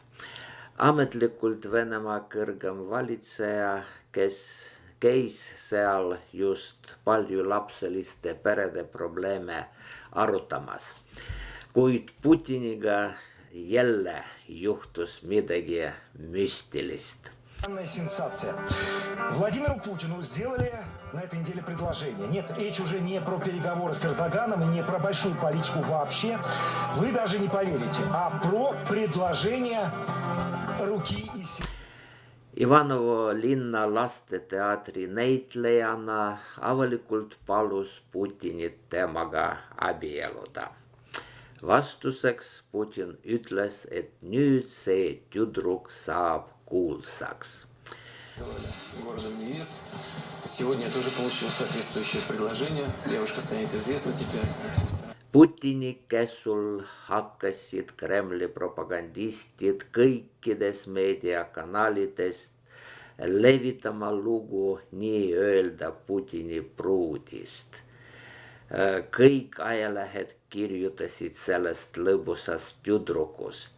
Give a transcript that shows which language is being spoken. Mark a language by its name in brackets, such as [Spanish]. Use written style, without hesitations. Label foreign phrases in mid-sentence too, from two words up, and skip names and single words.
[Estonian] Ametlikult Venemaa kõrgem valitseja, kes käis seal just paljulapseliste perede probleeme arutamas. Kuid Putiniga jälle juhtus midagi müstilist. [Russian] Сенсация. Владимиру Путину сделали на этой неделе предложение. Нет, речь уже не про переговоры с Эрдоганом и не про большую политику вообще. Вы даже не поверите, а про предложение руки и сердца. [Estonian] Ivanovo linna lasteteatri näitlejana avalikult palus Putinit temaga abielluda. Vastuseks Putin ütles, et nüüd see tüdruk saab kuulsaks. [Russian] Городом невест. Сегодня я тоже получил соответствующее предложение. Девушка станет известна теперь. [Estonian] Putini käsul hakkasid Kremli propagandistid kõikides meediakanalitest levitama lugu nii-öelda Putini pruudist. Kõik ajalehed kirjutasid sellest lõbusast tüdrukust.